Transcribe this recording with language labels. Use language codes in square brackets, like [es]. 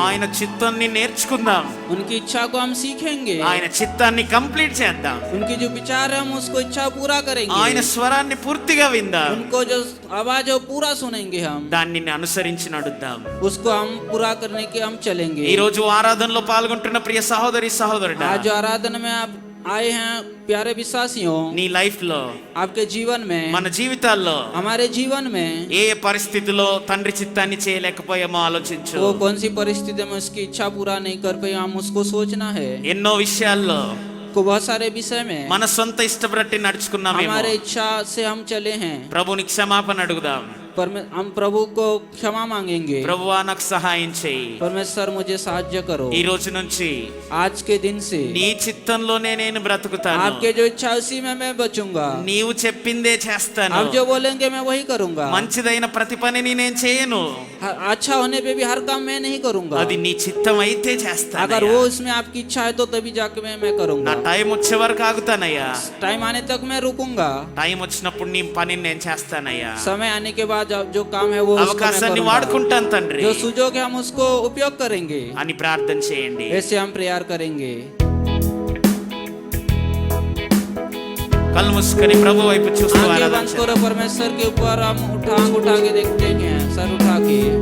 [te] ఆయన చిత్తాన్ని నేర్చుకుందాం, [hi] उनकी इच्छा को हम सीखेंगे, [te] ఆయన చిత్తాన్ని కంప్లీట్ చేద్దాం, [hi] उनकी जो विचार है हम उसको इच्छा पूरा करेंगे, [te] ఆయన స్వరాన్ని పూర్తిగా విందాం, [hi] उनको जो आवाज है वो पूरा सुनेंगे, हम [te] దాన్ని అనుసరించి నడుద్దాం. [hi] उसको हम पूरा करने के हम चलेंगे। [te] ఈ రోజు ఆరాధనలో పాల్గొంటున్న ప్రియ సహోదరి సహోదరుడా, [hi] आज जो आराधना में आप आए हैं प्यारे विश्वासियों, [te] నీ లైఫ్ లో [hi] आपके जीवन में, [te] మన జీవితాల్లో [hi] हमारे जीवन में [te] ఏ పరిస్థితిలో తండ్రి చిత్తాన్ని చేయలేకపోయామో ఆలోచించు. [hi] वो कौन सी परिस्थिति में उसकी इच्छा पूरा नहीं कर पाए, हम उसको सोचना है। [te] ఎన్నో విషయాల్లో [hi] को बहुत सारे विषय में [te] మన సొంత ఇష్టపట్టి నడుచుకున్నామేమో. [hi] हमारे इच्छा से हम चले हैं। [te] ప్రభుని క్షమాపణ అడుగుదాం. [hi] हम प्रभु को क्षमा मांगेंगे। [te] ప్రభువా నాకు సహాయం చేయి. [hi] परमेश्वर मुझे साहाय्य करो। [te] ఈ రోజు నుంచి [hi] आज के दिन से [te] నీ చిత్తంలోనే నేను బ్రతుకుతాను. [hi] आपके जो इच्छा उसी में मैं बचूंगा। [te] నీవు చెప్పిందే చేస్తాను. [hi] आप जो बोलेंगे मैं वही करूंगा। [te] మంచిదైన ప్రతి పనిని నేను చేయను, [hi] अच्छा होने पे भी हर काम मैं नहीं करूंगा। [te] అది నీ చిత్తం అయితే చేస్తాను. [hi] अगर वो इसमें आपकी इच्छा है तो तभी जाके मैं [te] నా [hi] करूंगा। [te] టైం వచ్చే వరకు ఆగుతానయ్యా. [hi] टाइम आने तक मैं रुकूंगा। [te] టైం వచ్చినప్పుడు నీ పనిని నేను చేస్తానయ్యా. [hi] समय आने के बाद जो काम है वो उसको मैं [te] అవకాశాన్ని [hi] करूंगा। [te] వాడుకుంటాను తండ్రి [hi] जो सुजोग है हम उसको उपयोग करेंगे। [te] అని ప్రార్థన చేయండి. [hi] ऐसे हम प्रेयर करेंगे। [te] కళ్ళు మూసుకొని ప్రభు వైపు చూస్తూ [hi] आंखें [te] ఆరాధన [hi] बंद करो, परमेश्वर के ऊपर हम आंख उठा के देखते हैं, सर उठा के।